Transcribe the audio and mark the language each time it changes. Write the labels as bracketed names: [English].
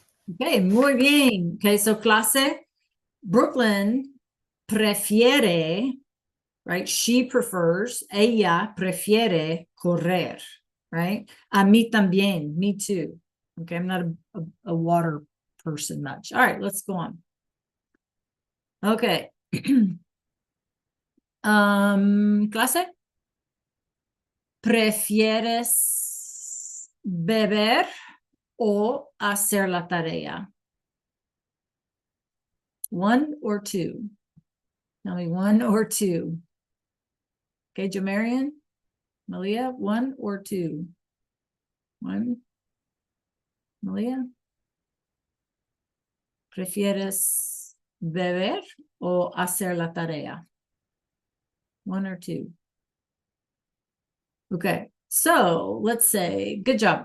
[English] Okay, [Spanish] muy bien. [English] Okay, so clase, [Spanish] Brooklyn prefiere, [English] right? She prefers, [Spanish] ella prefiere correr, [English] right? [Spanish] A mí también, [English] me too. Okay, I'm not a water person much. All right, let's go on. Okay. [Spanish] Clase, ¿prefieres beber o hacer la tarea? [English] One or two? Tell me one or two. Okay, Jo Marion? Malia, one or two? One. Malia? [Spanish] ¿Prefieres beber o hacer la tarea? [English] One or two? Okay, so let's say, good job.